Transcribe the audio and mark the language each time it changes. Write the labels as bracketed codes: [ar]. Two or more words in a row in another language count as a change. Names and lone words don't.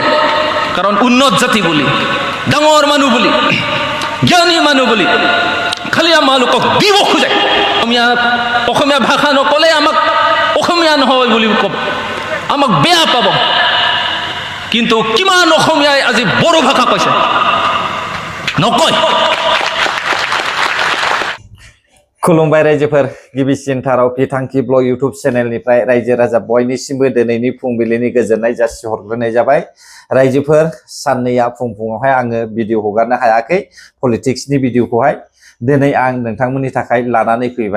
[as] কাৰণ উন্নত জাতি বুলি, ডাঙৰ মানুহ বুলি, জ্ঞানী মানুহ বুলি খালি আমালোকক দিব খোজে। অসমীয়া ভাষা নক'লে আমাক অসমীয়া নহয় বুলি ক'ব, আমাক বেয়া পাব। কিন্তু কিমান অসমীয়াই আজি বড়ো ভাষা কৈছে? নকয়। [brx] खुलुमबाय रायजोफोर, गिबिसिनथाराव बिथांखि ब्लग [en] YouTube channelनिफ्राय [brx] रायजो राजा बयनिसिमबो दिनैनि फुंबिलिनि गोजोननाय जासिहरग्रोनाय जाबाय। रायजोफोर, साननैया फुङावहाय आङो भिडिअ हगारनो हायाखै, पलिटिक्सनि भिडिअखौहाय दिनै आं नोंथांमोननि थाखाय लानानै फैबाय।